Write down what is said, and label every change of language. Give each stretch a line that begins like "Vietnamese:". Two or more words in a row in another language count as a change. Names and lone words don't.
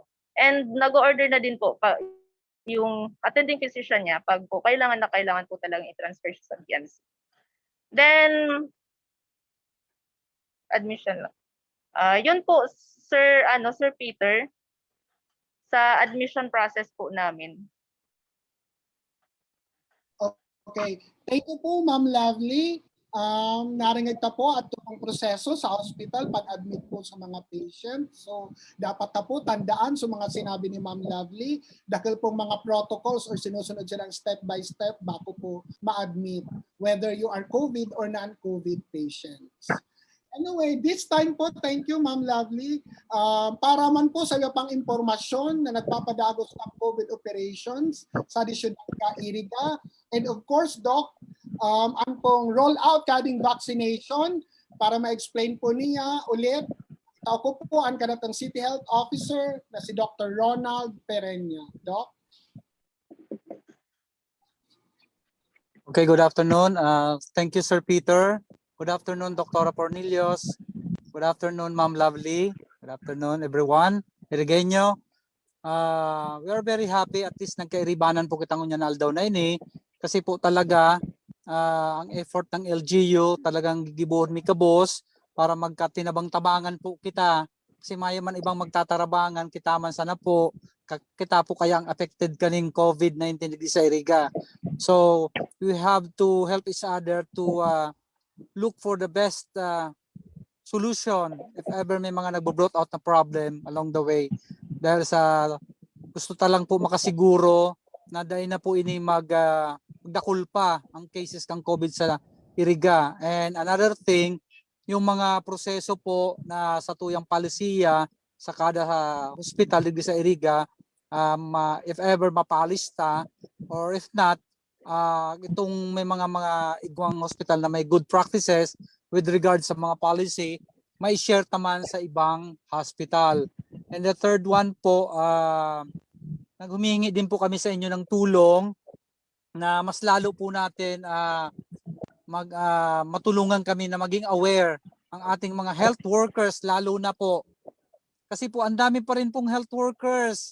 Filipino: And nag-order na din po yung attending physician niya pag po kailangan po talagang i-transfer siya sa BMC.
English: Then admission lang.
Filipino: Yun po Sir Peter, sa admission process po namin.
English: Okay. Thank you po, Ma'am Lovely.
Bikol: Naringid ta po at itong proseso sa hospital pag-admit po sa mga patient.
Filipino: So, dapat na po tandaan sa mga sinabi ni Ma'am Lovely, dahil pong mga protocols or sinusunod silang
English: step by step
Filipino: bago po ma-admit,
English: whether you are COVID or non-COVID patients. Anyway, this time po, thank you Ma'am Lovely.
Bikol: Para man po sa iyo pang impormasyon na nagpapadagos ng COVID operations sa Syudad Iriga.
English: And of course,
Bikol: Doc, ang pong roll-out kading vaccination para ma-explain po niya ulit. Ako po ang kanatang City Health Officer na si Dr. Ronald Pereña. Doc?
English: Okay, good afternoon. Thank you, Sir Peter. Good afternoon, Dr. Cornelius. Good afternoon, Ma'am Lovely. Good afternoon, everyone. Irigenyo. We are very happy at least
Bikol: nagkairibanan po kitang unyan aldaw na ini kasi po talaga ang effort ng LGU talagang gigibuhon mi kabos para magkatinabang-tabangan po kita kasi mayo man ibang magtatarabangan kita man sana po kita po kaya ang affected kaning COVID-19 di sa Iriga.
English: So we have to help each other to look for the best solution if ever
Filipino: may mga nagbo-brought out na
English: problem along the way.
Bikol: Dahil sa gusto talang po makasiguro na dahil na po ini magdakul pa ang cases ng COVID sa Iriga.
English: And another thing,
Filipino: yung mga proseso po na sa tuyang palisiya sa kada hospital dito sa Iriga,
English: if ever mapalista or if not,
Bikol: itong may mga igwang hospital na may
English: good practices with regard
Bikol: sa mga policy, may share naman sa ibang hospital.
English: And the third one
Filipino: po, naghumingi din po kami sa inyo ng tulong na mas lalo po natin matulungan kami na maging aware ang ating mga health workers, lalo na po. Kasi po ang dami pa rin pong health workers.